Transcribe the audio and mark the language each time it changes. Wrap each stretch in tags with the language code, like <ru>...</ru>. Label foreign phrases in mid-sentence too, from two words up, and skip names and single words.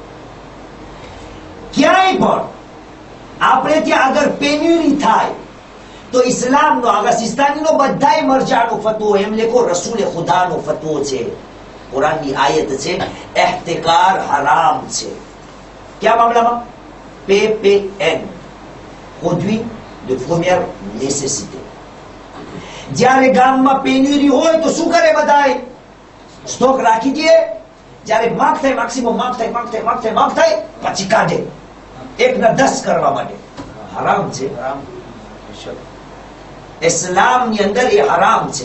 <gu>ક્યાંય પણ આપણે ત્યાં અગર પેન્યુરી થાય તો ઇસ્લામનો, અગસિસ્તાનીનો બધાય મરજાનો ફતવો, એમ લેખો રસૂલે ખુદાનો ફતવો છે, કુરાનની આયત છે, એહતિકાર હરામ છે. કયા મામલામાં?</gu> <fr>PPN, produit de première nécessité.</fr> <gu>જ્યારે ગામમાં પેન્યુરી હોય તો શું કરે બધાય? સ્ટોક રાખી દે. જ્યારે માગ થાય, મેક્સિમમ માગ થાય પછી કાઢે, 1 ના 10 કરવા માટે. હરામ છે. ઇસ્લામની અંદર એ હરામ છે.</gu>